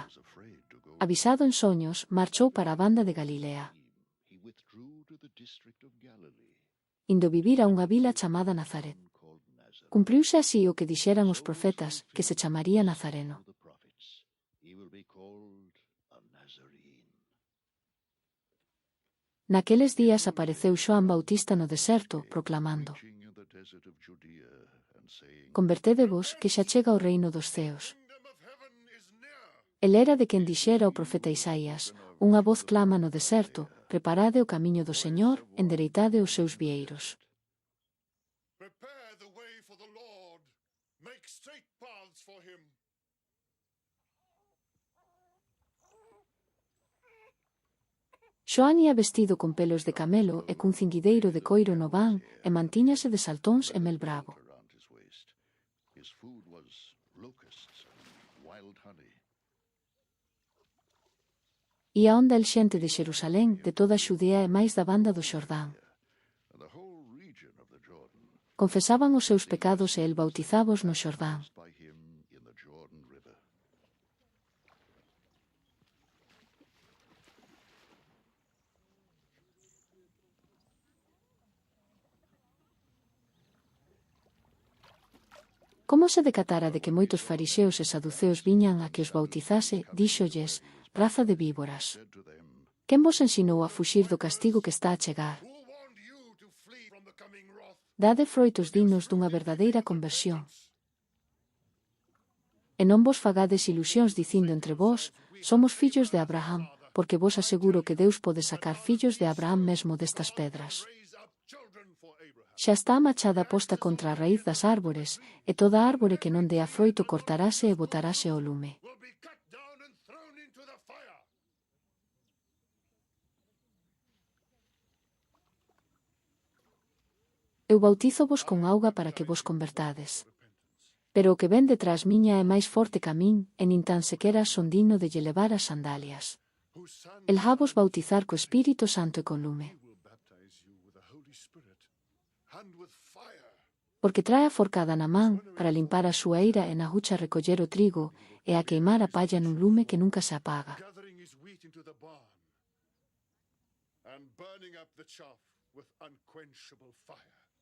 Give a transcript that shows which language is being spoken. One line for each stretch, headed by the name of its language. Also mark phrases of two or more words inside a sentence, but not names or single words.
English: Was afraid to go.
Galician: Avisado en soños, marchou para a banda de Galilea,
English: He withdrew to the district of Galilee,
Galician: indo vivir a unha vila chamada Nazaret.
English: called Nazareth.
Galician: Cumpriuse así o que dixeran os profetas, que se chamaría Nazareno.
English: The prophets. He will be called a Nazarene.
Galician: Naqueles días apareceu Xoán Bautista no deserto, proclamando:
English: Preaching in the desert of Judea and saying,
Galician: Convertédevos, que xa chega o reino dos ceos.
English: Kingdom of heaven is near.
Galician: El era de quen dixera o profeta Isaías, unha voz clama no deserto, preparade o camiño do Señor, endereitade os seus vieiros.
English: Prepare the way for the Lord. Make straight paths for him.
Galician: Xoán ia vestido con pelos de camelo e cun cinguideiro de coiro no van, e mantíñase de saltóns e mel bravo.
English: Around his waist. His food was locusts and wild honey.
Galician: Ía onda el xente de Xerusalén, de toda Xudea e máis da banda do Xordán.
English: And the whole region of the Jordan
Galician: Confesaban os seus pecados e el bautizábos no Xordán.
English: by him in the Jordan River.
Galician: Como se decatara de que moitos fariseos e saduceos viñan a que os bautizase, díxolles, raza de víboras.
English: Said to them,
Galician: Quen vos ensinou a fuxir do castigo que está a chegar?
English: Who warned you to flee from the coming wrath?
Galician: Dade froitos dignos dunha verdadeira conversión. E non vos fagades ilusións dicindo entre vós, somos fillos de Abraham, porque vos aseguro que Deus pode sacar fillos de Abraham mesmo destas pedras.
English: Raise up children for Abraham.
Galician: Xa está a machada posta contra a raíz das árbores, e toda árbore que non dea froito cortarase e botarase ao lume.
English: Will be cut down and thrown into the fire.
Galician: Eu bautízovos con auga para que vos convertades. Pero o que ven detrás miña é máis forte ca min, e nin tan sequera son digno de lle levar as sandalias.
English: Whose son
Galician: El havos bautizar co Espírito Santo e con lume,
English: will baptize you with the Holy Spirit and with fire.
Galician: porque trae a forcada na man para limpar a súa eira e na hucha recoller o trigo e a queimar a palla nun lume que nunca se apaga.
English: Gathering his wheat into the barn and burning up the chaff with unquenchable fire.